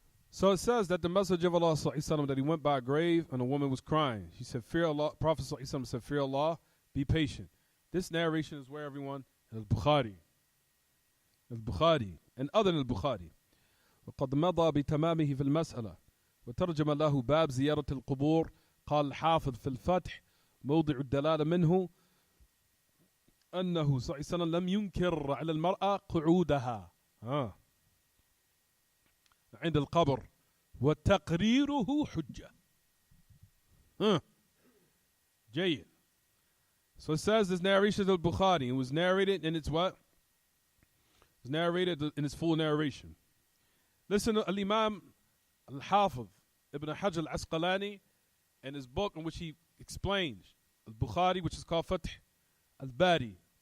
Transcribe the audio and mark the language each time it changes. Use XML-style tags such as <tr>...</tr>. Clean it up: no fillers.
<en>So it says that the message of Allah that he went by a grave and a woman was crying. She said, fear Allah. Prophet said, fear Allah, be patient. This narration is where everyone, Al-Bukhari, and other than Al-Bukhari.</en> <ar>وقد مضى بتمامه في المسألة وترجم له باب زيارة القبور. قال الحافظ في الفتح موضع الدلالة منه أنه صلى الله عليه وسلم لم ينكر على المرأة قعودها عند القبر وتقريره حجة. جيد.</ar> <en>So it says this narration of Bukhari. It was narrated and it's what? It was narrated in its full narration. Listen to Al-Imam Al-Hafiz Ibn Hajar Al-Asqalani and his book in which he explains Al-Bukhari, which is called Fath Al-Bari.</en>